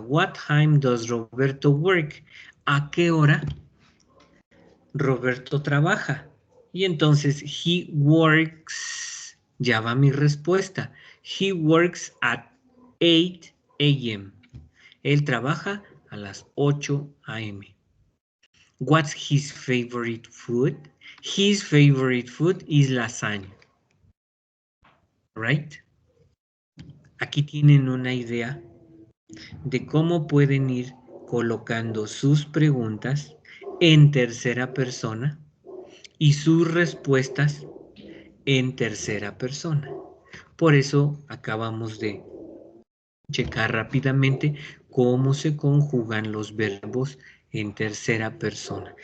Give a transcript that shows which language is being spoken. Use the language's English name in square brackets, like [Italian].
[English] What time does Roberto work? [Spanish] ¿A qué hora Roberto trabaja? Y entonces, [English] he works. [Spanish] Ya va mi respuesta. [English] He works at 8 a.m. [Spanish] Él trabaja a las 8 a.m. [English] What's his favorite food? His favorite food is lasagna. Right? [Spanish] Aquí tienen una idea de cómo pueden ir colocando sus preguntas en tercera persona y sus respuestas en tercera persona. Por eso acabamos de checar rápidamente cómo se conjugan los verbos en tercera persona.